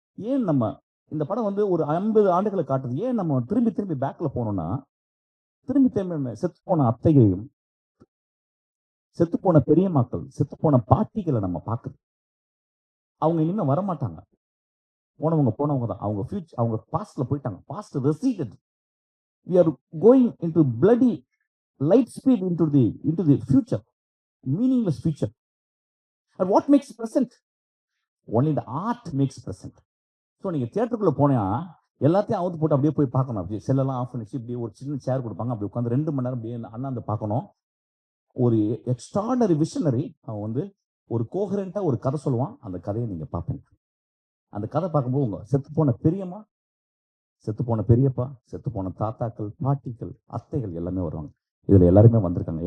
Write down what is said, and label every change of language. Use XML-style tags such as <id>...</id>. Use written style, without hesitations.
<ta>ஏன் நம்ம இந்த படம் வந்து ஒரு 50 ஆண்டுகளை காட்டுது. ஏன் நம்ம திரும்பி பேக்ல போனோம்னா, திரும்பி செத்துப்போன அத்தைகையும், செத்துப்போன பெரியம்மாக்கள், செத்துப்போன பாட்டிகளை நம்ம பார்க்குது. அவங்க இனிமே வரமாட்டாங்க. போனவங்க தான். அவங்க ஃபியூச்சர், அவங்க பாஸ்ட்ல போயிட்டாங்க.</ta> <en>Past receded. We are going into bloody light speed into the future, meaningless future. And what makes present? Only the art makes present.</en> <ta>So நீங்க தியேட்டருக்குள்ள போனா எல்லாத்தையும் அவுத்து போட்டு அப்படியே போய் பார்க்கணும். அப்படியே செல்லெல்லாம் ஆஃப் பண்ணிச்சு இப்படியே ஒரு சின்ன சேர் கொடுப்பாங்க. அப்படி உட்காந்து 2 மணி நேரம் அப்படியே அண்ணாந்து பார்க்கணும். ஒரு எக்ஸ்ட்ராடனரி விஷனரி அவன் வந்து ஒரு கோஹரண்டா ஒரு கதை சொல்லுவான். அந்த கதையை நீங்க பார்ப்பீங்க. அந்த கதை பார்க்கும்போது உங்க செத்துப்போன பெரியம்மா, செத்துப்போன பெரியப்பா, செத்துப்போன தாத்தாக்கள், பாட்டிகள், அத்தைகள் எல்லாமே வருவாங்க. இதுல எல்லாருமே வந்திருக்காங்க.</ta>